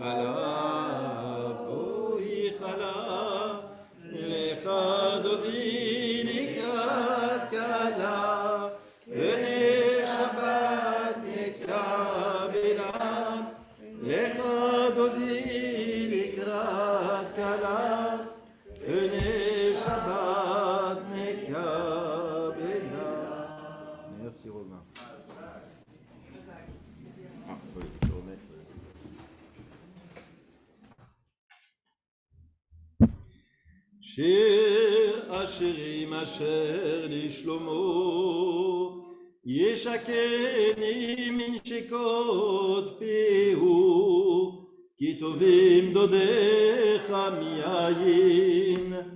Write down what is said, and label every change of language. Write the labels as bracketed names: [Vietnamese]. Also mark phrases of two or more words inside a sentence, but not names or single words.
[Hebrew] לכה דודי לקראת כלה פני שבת נקבלה לכה דודי לקראת כלה פני שבת נקבלה Lecha Dodi Likrat Kala Vene Shabbat Nekabela. [French] Merci Romain. Ah, oui, je peux remettre. [Hebrew] שיר השירים אשר לשלמה ישקני מנשיקות פיהו כי טובים דודיך מיין